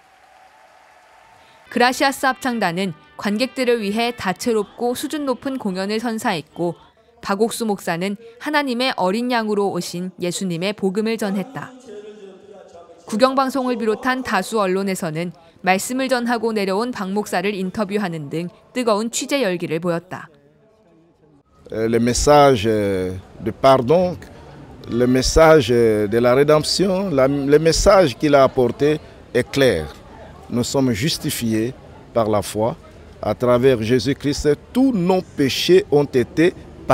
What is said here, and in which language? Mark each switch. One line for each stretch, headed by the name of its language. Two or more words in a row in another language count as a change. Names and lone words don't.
Korean: 그라시아스 합창단은 관객들을 위해 다채롭고 수준 높은 공연을 선사했고 박 옥수 목사는 하나님의 어린 양으로 오신 예수님의 복음을 전했다. 국영방송을 비롯한 다수 언론에서는 말씀을 전하고 내려온 박 목사를 인터뷰하는 등 뜨거운 취재 열기를 보였다.
French: Le message de pardon le message de la rédemption, le message qu'il a apporté est clair. Nous sommes justifiés par la foi. À travers Jésus-Christ, tous nos péchés ont été pardonnés.